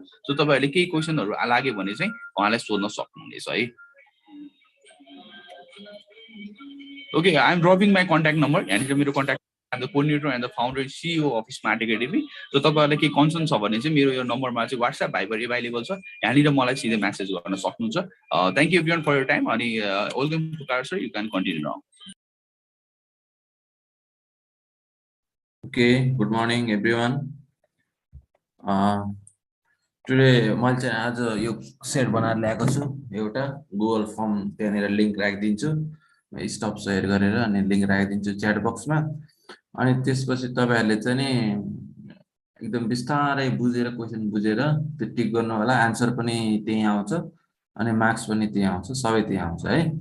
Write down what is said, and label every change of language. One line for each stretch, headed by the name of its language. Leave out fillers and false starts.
Nepali: So तपाईँहरूले केही क्वेसनहरू लाग्यो भने चाहिँ उहाँलाई सोध्न सक्नुहुनेछ है।
English: okay I am dropping my contact number,
Nepali: यहाँनिर मेरो contact
English: the coordinator and the founder and CEO of Smart Academy.
Nepali: So तपाईहरुलाई के कन्सर्न छ भने चाहिँ मेरो यो नम्बरमा चाहिँ WhatsApp भाइबर एभाइलेबल छ, यहाँनिर मलाई सिधै मेसेज गर्न सक्नुहुन्छ।
English: Thank you everyone for your time अनि welcome to कार sir, you can continue now. Okay, good morning everyone.
Nepali: Today मैले चाहिँ आज यो सेट बनाएर ल्याएको छु, एउटा गुगल फर्म त्यहाँनिर लिंक राखिदिन्छु, स्टप शेयर गरेर अनि लिंक राखिदिन्छु च्याट बक्समा। अनि त्यसपछि तपाईहरुले चाहिँ नि एकदम बिस्तारै बुझेर क्वेशन बुझेर त्यो टिक गर्नु होला, आन्सर पनि त्यही आउँछ अनि मार्क्स पनि त्यही आउँछ, सबै त्यही आउँछ है।